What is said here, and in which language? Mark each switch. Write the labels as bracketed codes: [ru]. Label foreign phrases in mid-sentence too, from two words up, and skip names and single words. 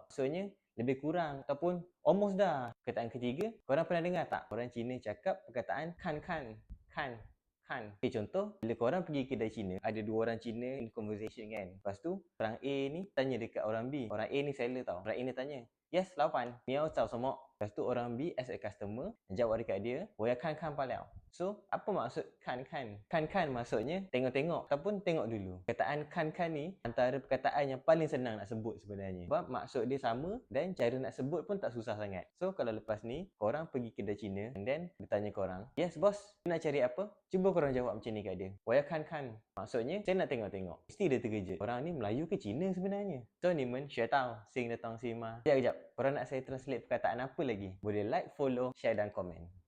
[ms] Maksudnya lebih kurang ataupun almost dah. Perkataan ketiga, korang pernah dengar tak? Orang Cina cakap perkataan kan. Okay, contoh, bila korang pergi kedai Cina, ada dua orang Cina [en] in conversation [ms] kan. Lepas tu, orang A ni tanya dekat orang B. Orang A ni seller tau. Orang A ni tanya, yes, [zh] 老板，你要找什么? [ms] Lepas tu orang B [en] as a customer [ms] jawab dekat dia, [zh] 我要看看罢了. [ms] So, apa maksud kan? Kan maksudnya tengok-tengok ataupun tengok dulu. Perkataan kan ni antara perkataan yang paling senang nak sebut sebenarnya. Sebab maksud dia sama dan cara nak sebut pun tak susah sangat. So, kalau lepas ni korang pergi kedai Cina [en] and then [ms] dia tanya korang, [en] yes boss, [ms] nak cari apa? Cuba korang jawab macam ni kat dia. [zh] 我要看看. [ms] Maksudnya, saya nak tengok-tengok. Mesti dia terkejut. Orang ni Melayu ke Cina sebenarnya? So, ni men, xue tau, sing datang si ma. Sekejap. Korang nak saya translate perkataan apa lagi? Boleh [en] like, follow, share [ms] dan komen.